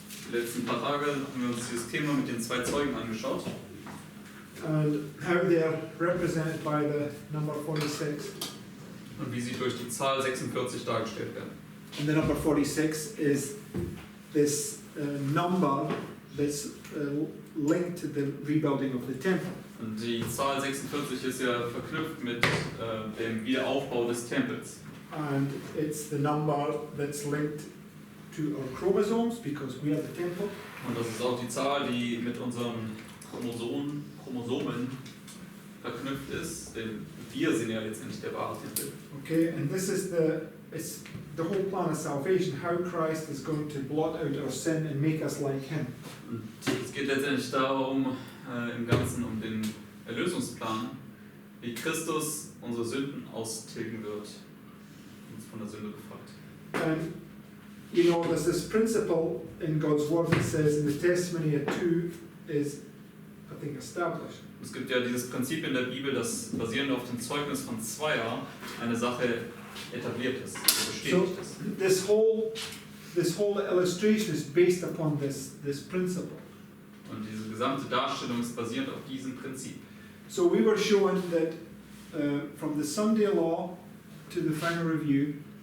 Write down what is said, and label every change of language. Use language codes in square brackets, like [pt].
[de] Die letzten paar Tage haben wir uns dieses Thema mit den zwei Zeugen angeschaut. [en] And how they're represented by the number 46. [de] Und wie sie durch die Zahl 46 dargestellt werden. [en] And the number 46 is this number that's linked to the rebuilding of the temple. [de] Und die Zahl 46 ist ja verknüpft mit dem Wiederaufbau des Tempels. [en] And it's the number that's linked to our chromosomes because we are the temple. [de] Und das ist auch die Zahl, die mit unseren Chromosomen verknüpft ist, denn wir sind ja letztendlich der wahre Tempel. [en] Okay, and this is the whole plan of salvation, how Christ is going to blot out our sin and make us like Him. [de] Und es geht letztendlich darum, im Ganzen um den Erlösungsplan, wie Christus unsere Sünden austilgen wird, uns von der Sünde befreit. [en] And you know, there's this principle in God's Word that says in the testimony of two is, I think, established. [de] Es gibt ja dieses Prinzip in der Bibel, das basierend auf dem Zeugnis von Zweier eine Sache etabliert ist, bestätigt ist. [en] This whole illustration is based upon this principle. [de] Und diese gesamte Darstellung ist basierend auf diesem Prinzip. [en] So we were shown that from the Sunday law to the final review,